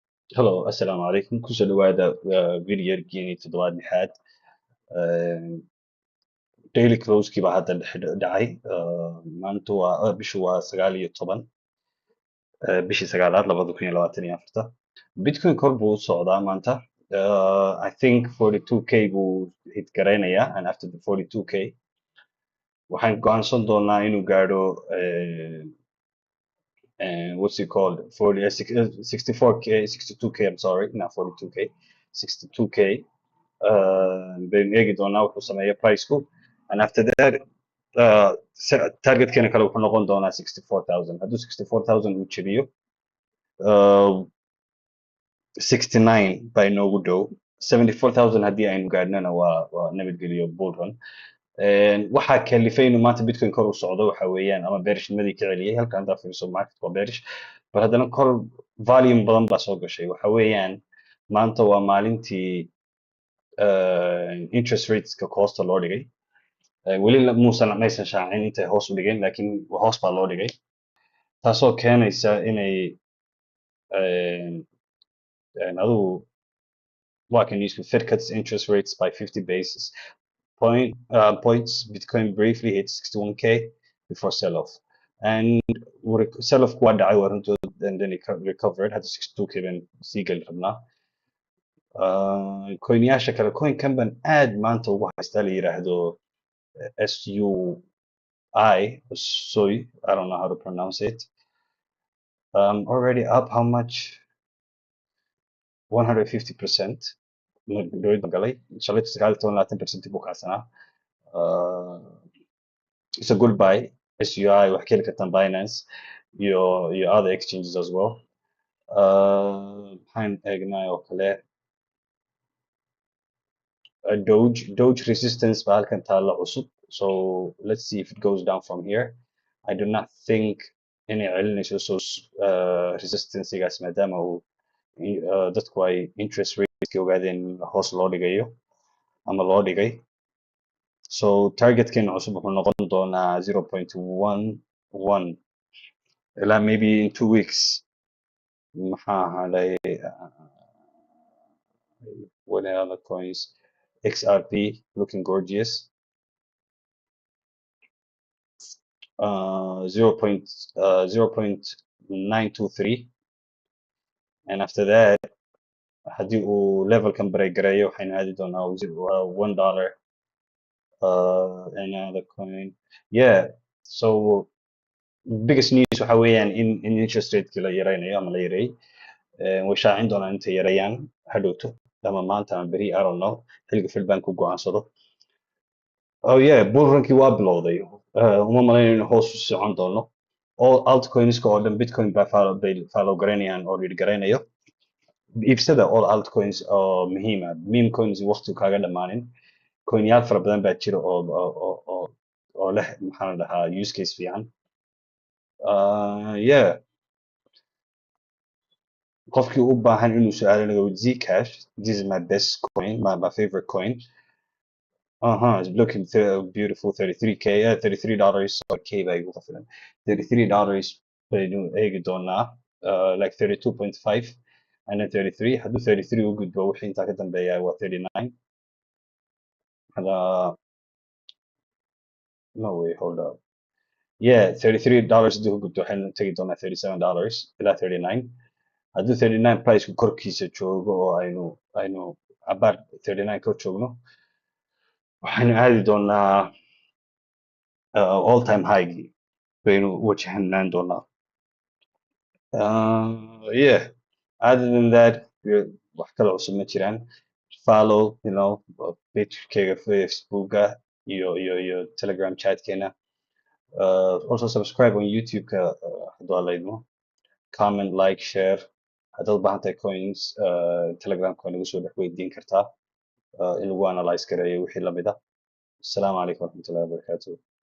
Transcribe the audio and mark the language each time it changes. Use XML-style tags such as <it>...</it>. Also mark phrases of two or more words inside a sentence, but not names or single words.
<so>Hello,</so> <ar>السلام عليكم.</ar> <so>Kusoo dhawaada video-geeni toddobaad lixaad.</so> <en>Daily close-kii</en> <so>baa hadda dhacay. Maanta bishu waa 19 bishii sagaalaad 2024. Bitcoin kor buu u socdaa maanta.</so> <en>I think 42k</en> <so>buu hit garaynayaa,</so> <en>and after the 42k</en> <so>waxaan go'aansan doonaa inuu gaadho</so> <en>what's it called 64k 62k, I'm sorry, not 42k, 62k.</en> <so>Baynu eegi doonaa wuxuu sameeyo price-ku,</so> <en>and after that</en> <so>target-keena kale wuxuu noqon doonaa 64,000. hadduu 64,000 uu jabiyo 69 baa inoogu dhow. 74,000 haddii aynu gaadhnana waa nabadgelyo</so> <en>bull run.</en> <so>waxaa kalifay inuu maanta bitcoin kor u socdo waxa weeyaan ama beerishnimadii ka celiyay. halka haddaa fiiriso market waa bearish, but haddana kor volume badan baa soo gashay. waxa weeyaan maanta waa maalintii</so> <en>interest rateska</en> <so>hoosta loo dhigay. weli maysan shaacin intay hoos u dhigeen, laakiin hoos baa loo dhigay, taasoo keenaysa inay adigu waa kan newsku</so> <en>Fed cuts interest rates by 50 basis points. Bitcoin briefly hit 61k before sell-off, and sell-off</en> <so>waa dhacay waa runtood,</so> <en>and then it recovered.</en> <so>hadda 62k baan sii gali rabnaa. coinyaasha kale, coin-kan baan aad maanta ugu haystaa la yiraahdo SUI, soy,</so> <en>I don't know how to pronounce it. Already up how much? 150%.</en> <so>Dowladda galay shalay 19% buu kacsanaa.</so> <en>It's a good buy.</en> <so>SUI wax ka heli kartaan Binance iyo</so> <en>other exchanges as well.</en> <so>maxaan eegnaa oo kale Doge resistance baa halkan taalla cusub.</so> <en>So let's see if it goes down from here. I do not think</en> <so>inay celinayso resistance-gaas maadaama uu dadku ay</so> <en>interest rate</en> <so>ogaadeen hoos loo dhigayo ama loo dhigay. So target-keena cusub wuxuu noqon doonaa 0.11 ilaa</so> <en>maybe in 2 weeks.</en> <so>maxaa hadhay</so> <en>what are other coins? XRP looking gorgeous.</en> <so>0.923,</so> <en>and after that</en> <so>haddii uu levelkan break gareeyo waxaynu aadi doonaa $1.</so> <en>Another coin, yeah. So biggest news</en> <so>waxa weeyaan in</so> <en>interest rate-kii</en> <so>la yaraynayo ama la yareeyay. way shaacin doonaan intay yareeyaan hadhowto ama maanta ama beri,</so> <en>I don't know,</en> <so>xilliga Fed Bank ku go'aansado. Oh yeah,</so> <en>bull run-kii</en> <so>waa bilowday. uma malaynayo inuu hoos u socon doono.</so> <en>All altcoins-ka</en> <so>oo dhan Bitcoin baa follow garanayaan oo lead garanayo. iibsada</so> <en>all altcoins</en> <so>oo muhiim ah.</so> <en>meme coins</en> <so>waqti kaaga dhamaanin. coinyaal fara badan baa jira oo leh maxaa la dhahaa</so> <en>use case</en> <so>fiican.</so> <en>Yeah,</en> <so>qofkii u baahan inuu su'aalo naga</so> <en>with Zcash, this is my best coin, my favorite coin. It's looking beautiful. 33k, $33.</en> <so>K baa igu qafilan. $33 baynu eegi doonaa.</so> <en>Like 32.5 and then 33.</en> <so>hadduu 33 u gudbo wixii intaa ka dambeeya waa 39.</so> <en>No way, hold up.</en> <so>Yeah, $33 hadduu u gudbo waxaynu tegi doonaa $37 ilaa 39. hadduu 39 price korkiisa joogo oo aynu abaar 39 kor joogno waxaynu aadi doonaa</so> <en>all time high</en> <so>baynu wajahanaan doonaa. Yeah,</so> <en>other than that</en> <so>wax kale cusub ma jiraan. Follow, page-kayga Facebooka iyo Telegram chat-keena.</so> <en>Also subscribe on YouTube-ka</en> <so>hadduu alla idmo.</so> <en>Comment, like, share.</en> <so>haddaad u baahan tahay coins, Telegram-ka waa nagu soo dhex weydiin kartaa in lagu analyze gareeyo wixii lamid ah.</so> <ar>السلام عليكم ورحمة الله وبركاته.</ar>